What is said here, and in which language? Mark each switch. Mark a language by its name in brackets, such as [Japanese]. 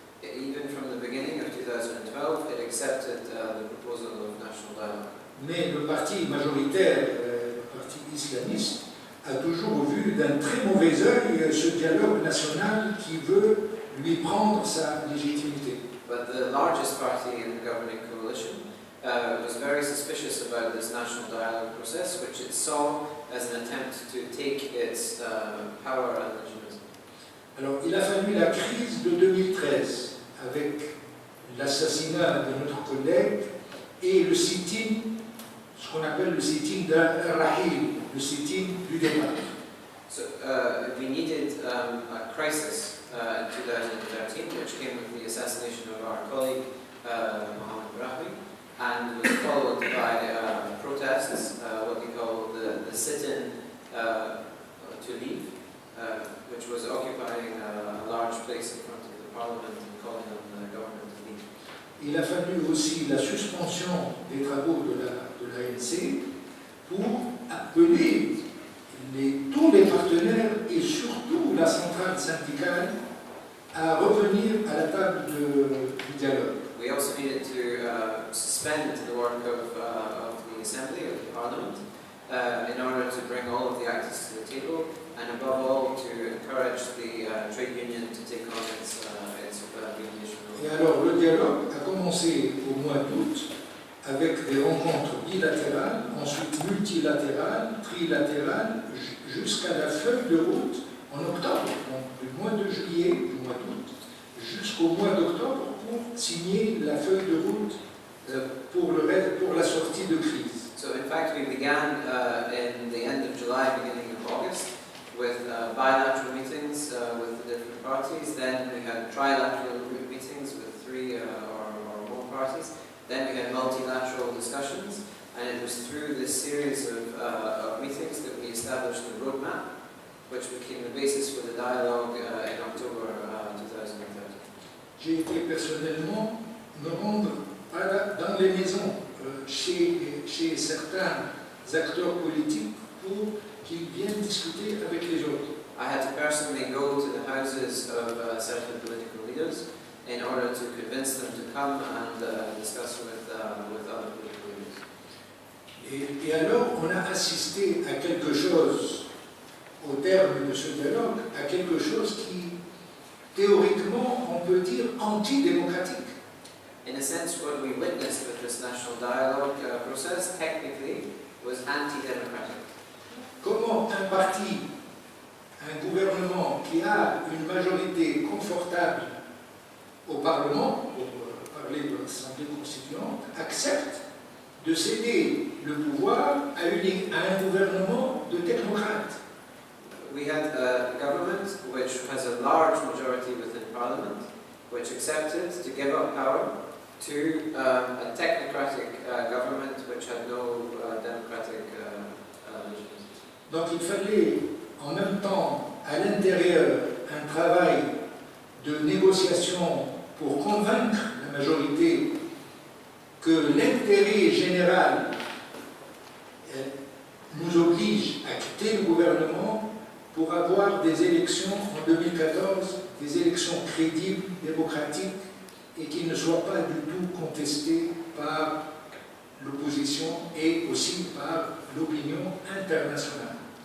[English] Even from the beginning of 2012, it accepted the proposal of national dialogue. [French] Mais le parti majoritaire, le parti islamiste, a toujours vu d'un très mauvais œil ce dialogue national qui veut lui prendre sa légitimité. [English] But the largest party in the governing coalition was very suspicious about this national dialogue process, which it saw as an attempt to take its power and legitimacy. [French] Alors, il a fallu la crise de 2013 avec l'assassinat de notre collègue et le sit-in, ce qu'on appelle le sit-in d'Ar-Rahil, le sit-in du départ. [English] So we needed a crisis in 2013, which came with the assassination of our colleague Mohammed Rahmi, and was followed by protests, what we call the sit-in to leave, which was occupying a large place in front of the Parliament and calling on the government to leave. [French] Il a fallu aussi la suspension des travaux de l'ANC pour appeler tous les partenaires et surtout la centrale syndicale à revenir à la table du dialogue. [English] We also needed to suspend the work of the Assembly, of the Parliament, in order to bring all of the actors to the table, and above all to encourage the trade union to take on its mediation role. [French] Et alors le dialogue a commencé au mois d'août avec des rencontres bilatérales, ensuite multilatérales, trilatérales, jusqu'à la feuille de route en octobre, donc du mois de juillet, du mois d'août, jusqu'au mois d'octobre pour signer la feuille de route pour la sortie de crise. [English] So in fact we began in the end of July, beginning of August, with bilateral meetings with the different parties. Then we had trilateral meetings with 3 or more parties. Then we had multilateral discussions, and it was through this series of meetings that we established the roadmap, which became the basis for the dialogue in October 2013. [French] J'ai été personnellement me rendre dans les maisons chez certains acteurs politiques pour qu'ils viennent discuter avec les autres. [English] I had to personally go to the houses of certain political leaders in order to convince them to come and discuss with other political leaders. [French] Et alors, on a assisté à quelque chose, au terme de ce dialogue, à quelque chose qui, théoriquement, on peut dire antidémocratique. [English] In a sense, what we witnessed with this national dialogue process, technically, was anti-democratic. [French] Comment un parti, un gouvernement qui a une majorité confortable au Parlement, pour parler de l'Assemblée constituante, accepte de céder le pouvoir à un gouvernement de technocrates. [English] We had a government which has a large majority within Parliament, which accepted to give up power to a technocratic government which had no democratic legitimacy. [French] Donc il fallait en même temps à l'intérieur un travail de négociation pour convaincre la majorité que l'intérêt général nous oblige à quitter le gouvernement pour avoir des élections en 2014, des élections crédibles, démocratiques et qui ne soient pas du tout contestées par l'opposition et aussi par l'opinion internationale.